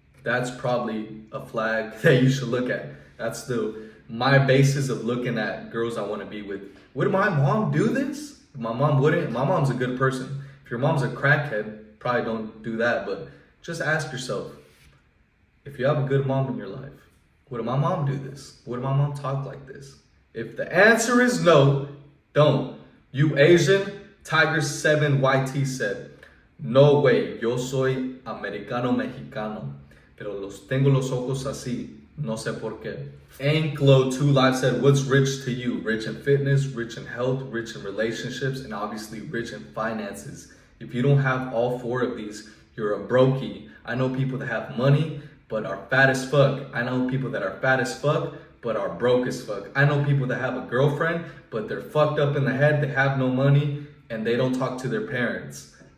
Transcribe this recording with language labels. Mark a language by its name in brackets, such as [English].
[English] That's probably a flag that you should look at. That's my basis of looking at girls I want to be with. Would my mom do this? My mom wouldn't. My mom's a good person. If your mom's a crackhead, probably don't do that. But just ask yourself, if you have a good mom in your life, would my mom do this? Would my mom talk like this? If the answer is no, don't. You Asian, [Spanish] Tiger7YT said, [English] no way, [Spanish] yo soy americano mexicano, pero tengo los ojos así, no sé por qué. [English] Anklo2Live said, what's rich to you? Rich in fitness, rich in health, rich in relationships, and obviously rich in finances. If you don't have all 4 of these, you're a brokey. I know people that have money, but are fat as fuck. I know people that are fat as fuck, but are broke as fuck. I know people that have a girlfriend, but they're fucked up in the head, they have no money, and they don't talk to their parents.